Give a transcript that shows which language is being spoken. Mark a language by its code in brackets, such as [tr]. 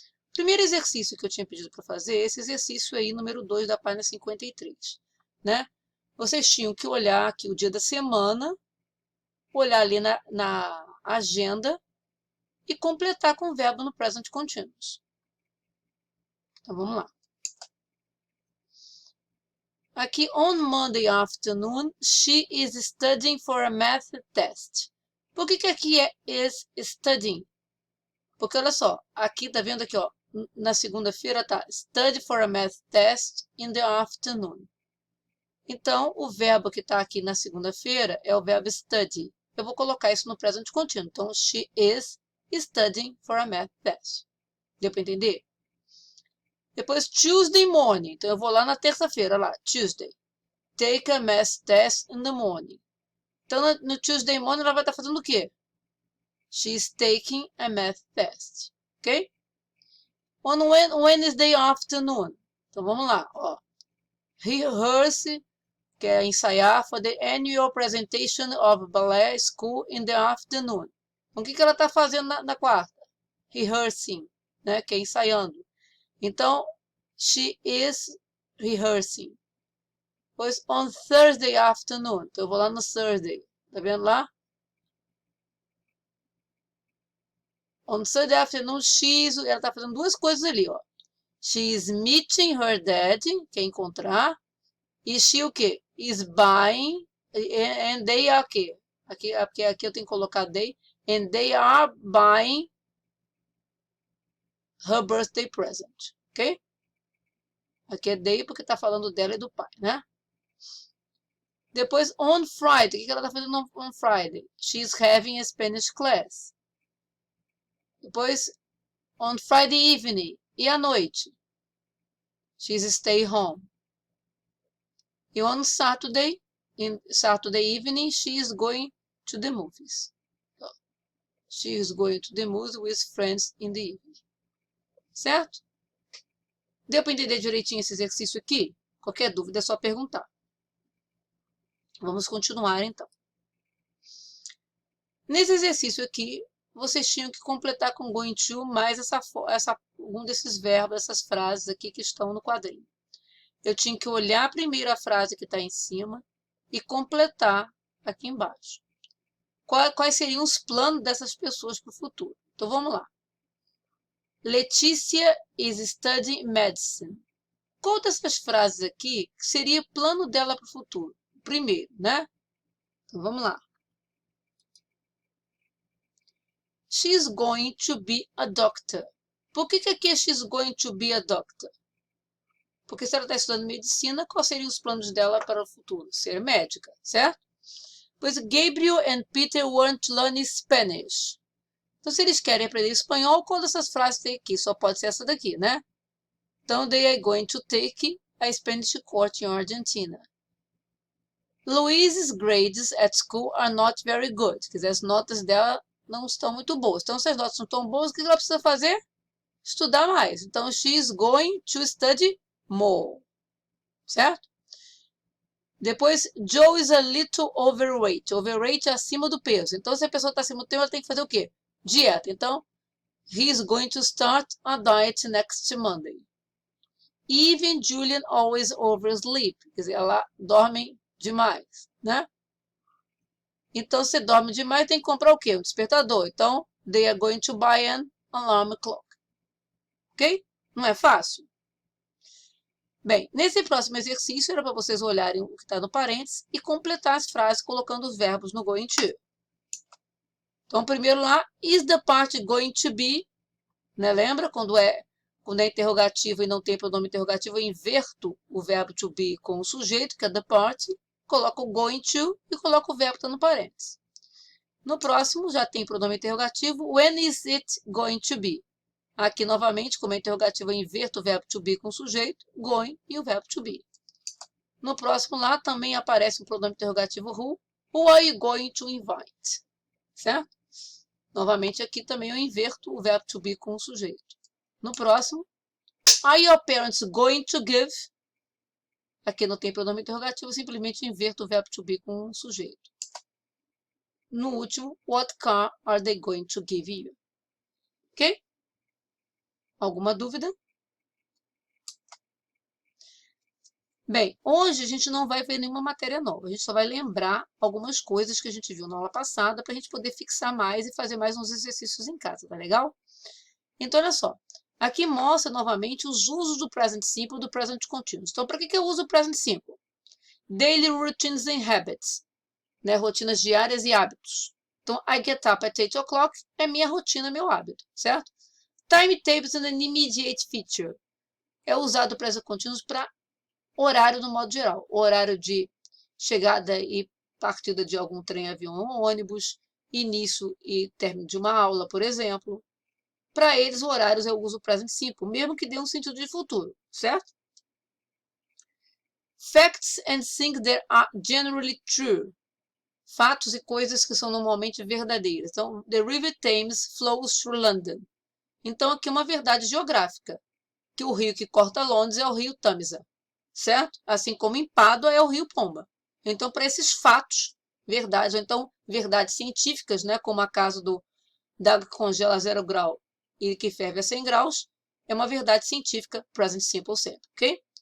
[pt] O primeiro exercício que eu tinha pedido para fazer é esse exercício aí, número 2 da página 53, né? Vocês tinham que olhar aqui o dia da semana, olhar ali na agenda e completar com o verbo no present continuous. Então vamos lá. [en] Aqui, on Monday afternoon, she is studying for a math test. [pt] Por que aqui é is studying? Porque olha só, aqui tá vendo aqui, ó, na segunda-feira tá [en] study for a math test in the afternoon. [pt] Então, o verbo que está aqui na segunda-feira é o verbo study. Eu vou colocar isso no present continuo. [en] Então, she is studying for a math test. [pt] Deu para entender? Depois, [en] Tuesday morning. [pt] Então, eu vou lá na terça-feira, lá, Tuesday. [en] Take a math test in the morning. [pt] Então, no [en] Tuesday morning, [pt] ela vai estar fazendo o quê? [en] She is taking a math test. Ok? On Wednesday afternoon. [pt] Então, vamos lá. Ó. [en] Rehearse, [pt] que é ensaiar, [en] for the annual presentation of ballet school in the afternoon. [pt] Então, o que ela está fazendo na quarta? Rehearsing, né? Que é ensaiando. [en] Então, she is rehearsing. Pois, on Thursday afternoon. [pt] Então, eu vou lá no Thursday. Tá vendo lá? On Thursday afternoon, ela está fazendo duas coisas ali, ó. [en] She is meeting her dad, [pt] que é encontrar. [en] E she [pt] o quê? [en] Is buying, and they are [pt] o quê? Aqui eu tenho que colocar they. [en] And they are buying her birthday present. Ok? [pt] Aqui é they porque está falando dela e do pai, né? Depois, [en] on Friday. [pt] O que ela está fazendo on Friday? [en] She's having a Spanish class. Depois, on Friday evening. [pt] E à noite? [en] She's stay home. E on Saturday, in Saturday evening, she is going to the movies. She is going to the movies with friends in the evening. [pt] Certo? Deu para entender direitinho esse exercício aqui? Qualquer dúvida é só perguntar. Vamos continuar, então. Nesse exercício aqui, vocês tinham que completar com going to mais um desses verbos, essas frases aqui que estão no quadrinho. Eu tinha que olhar primeiro a frase que está em cima e completar aqui embaixo. Quais seriam os planos dessas pessoas para o futuro? Então, vamos lá. [en] Letícia is studying medicine. [pt] Qual dessas frases aqui seria o plano dela para o futuro? Primeiro, né? Então, vamos lá. [en] She's going to be a doctor. [pt] Por que aqui é [en] she's going to be a doctor? [pt] Porque se ela está estudando medicina, quais seriam os planos dela para o futuro? Ser médica, certo? [en] Pois Gabriel and Peter want to learn Spanish. [pt] Então, se eles querem aprender espanhol, qual dessas frases tem aqui? Só pode ser essa daqui, né? [en] Então, they are going to take a Spanish course in Argentina. Louise's grades at school are not very good. [pt] Quer dizer, as notas dela não estão muito boas. Então, se as notas não estão boas, o que ela precisa fazer? Estudar mais. [en] Então, she is going to study more. [pt] Certo? [en] Depois, Joe is a little overweight. [pt] Overweight é acima do peso. Então, se a pessoa está acima do peso, ela tem que fazer o quê? Dieta. [en] Então, he is going to start a diet next Monday. Eve and Julian always oversleep. [pt] Quer dizer, ela dorme demais, né? Então, se dorme demais, tem que comprar o quê? Um despertador. [en] Então, they are going to buy an alarm clock. [pt] Ok? Não é fácil? Bem, nesse próximo exercício era para vocês olharem o que está no parênteses e completar as frases colocando os verbos no going to. Então, primeiro lá, [en] is the party going to be [pt] Né? Lembra quando é interrogativo e não tem pronome interrogativo, eu inverto o verbo to be com o sujeito, que é the party, coloco o going to e coloco o verbo que está no parênteses. No próximo, já tem pronome interrogativo, [en] when is it going to be? [pt] Aqui, novamente, como é interrogativo, eu inverto o verbo to be com o sujeito, going e o verbo to be. No próximo lá, também aparece um pronome interrogativo [en] who are you going to invite? [pt] Certo? Novamente, aqui também eu inverto o verbo to be com o sujeito. No próximo, [en] are your parents going to give? [pt] Aqui não tem pronome interrogativo, simplesmente inverto o verbo to be com o sujeito. No último, [en] what car are they going to give you? [pt] Ok? Alguma dúvida? Bem, hoje a gente não vai ver nenhuma matéria nova, a gente só vai lembrar algumas coisas que a gente viu na aula passada para a gente poder fixar mais e fazer mais uns exercícios em casa, tá legal? Então, olha só, aqui mostra novamente os usos do present simple e do present continuous. Então, para que eu uso o present simple? [en] Daily routines and habits, né? [pt] Rotinas diárias e hábitos. Então, [en] I get up at 8 o'clock [pt] é minha rotina, meu hábito, certo? [en] Timetables and an immediate feature [pt] é usado o present continuous para horário no modo geral. Horário de chegada e partida de algum trem, avião ou ônibus, início e término de uma aula, por exemplo. Para eles, horários eu uso o present simple, mesmo que dê um sentido de futuro, certo? [en] Facts and things that are generally true. [pt] Fatos e coisas que são normalmente verdadeiras. [en] Então, the River Thames flows through London. [pt] Então, aqui é uma verdade geográfica, que o rio que corta Londres é o rio Tamisa, certo? Assim como em Pádua é o rio Pomba. Então, para esses fatos, verdades, ou então verdades científicas, né, como a caso da água que congela a 0 grau e que ferve a 100 graus, é uma verdade científica, present simple sempre, ok?